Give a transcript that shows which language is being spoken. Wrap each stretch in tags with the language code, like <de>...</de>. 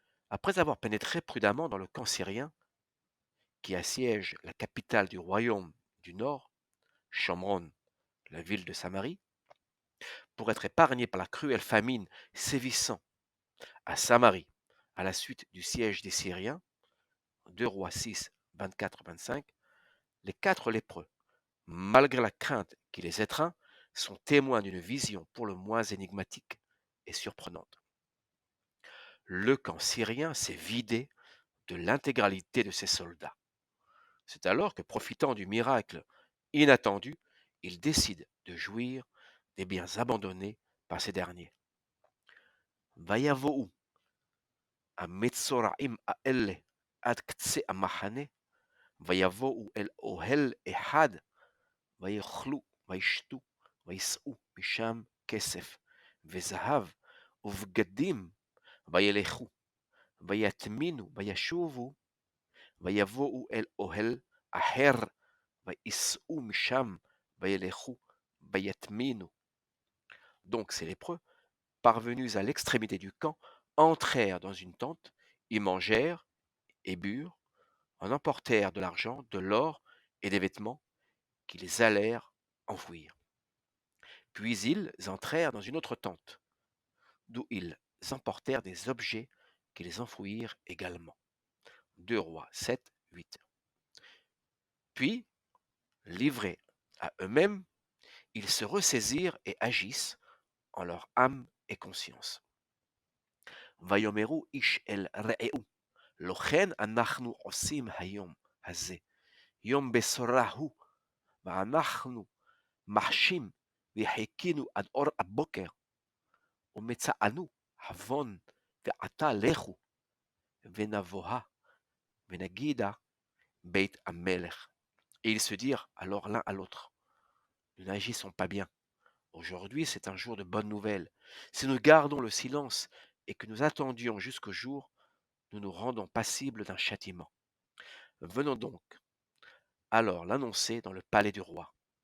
<fr>Après avoir pénétré prudemment dans le camp syrien, qui assiège la capitale du royaume du Nord, Shomron, la ville de Samarie, pour être épargné par la cruelle famine sévissant à Samarie à la suite du siège des Syriens, 2 Rois 6, 24-25, les quatre lépreux, malgré la crainte qui les étreint, sont témoins d'une vision pour le moins énigmatique et surprenante. Le camp syrien s'est vidé de l'intégralité de ses soldats. C'est alors que, profitant du miracle inattendu, ils décident de jouir des biens abandonnés par ces derniers.</fr> <he>Vayavohu המצורעים האלה עד קצה המחנה, ויבואו אל אוהל אחד, ויאכלו, וישתו, ויישאו משם כסף, וזהב, ובגדים, וילכו, ויטמינו, וישובו, ויבואו אל אוהל אחר, ויישאו משם, וילכו, ויטמינו.</he> <fr>Donc ces lépreux, parvenus à l'extrémité du camp, entrèrent dans une tente, y mangèrent et burent, en emportèrent de l'argent, de l'or et des vêtements qu'ils allèrent enfouir. Puis ils entrèrent dans une autre tente, d'où ils emportèrent des objets qu'ils enfouirent également. 2 Rois 7, 8. Puis, livrés à eux-mêmes, ils se ressaisirent et agissent en leur âme et conscience.</fr> <he>ויאמרו איש אל רעהו, לא כן אנחנו עושים היום הזה, יום בשורה הוא, ואנחנו מחשים וחיכינו עד אור הבוקר, ומצאנו עוון, ועתה לכו, ונבואה, ונגידה בית המלך.</he> <fr>Et ils se dirent alors l'un à l'autre, nous n'agissons pas bien. Aujourd'hui, c'est un jour de bonnes nouvelles. Si nous gardons le silence et que nous attendions jusqu'au jour, nous nous rendons passibles d'un châtiment. Venons donc alors l'annoncer dans le palais du roi.</fr>